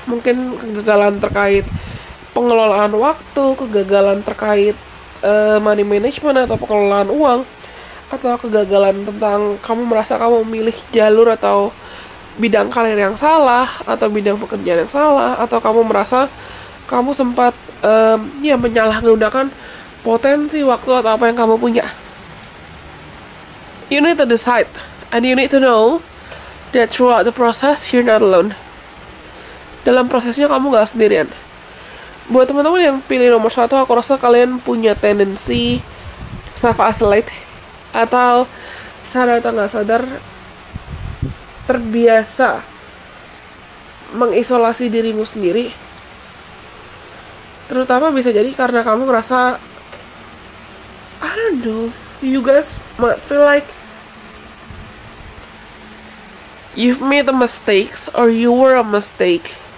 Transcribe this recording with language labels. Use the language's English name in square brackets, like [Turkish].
[Indonesian] Mungkin kegagalan terkait pengelolaan waktu, kegagalan terkait money management atau pengelolaan uang, atau kegagalan tentang kamu merasa kamu memilih jalur atau bidang karir yang salah, atau bidang pekerjaan yang salah, atau kamu merasa kamu sempat menyalahgunakan potensi waktu atau apa yang kamu punya. [English] You need to decide, and you need to know that throughout the process you're not alone. [Indonesian] Dalam prosesnya kamu gak sendirian. Buat teman-teman yang pilih nomor 1, aku rasa kalian punya tendensi self-isolate, atau sadar atau nggak sadar terbiasa mengisolasi dirimu sendiri. Terutama bisa jadi karena kamu ngerasa, [English] I don't know, you guys might feel like you've made a mistakes or you were a mistake.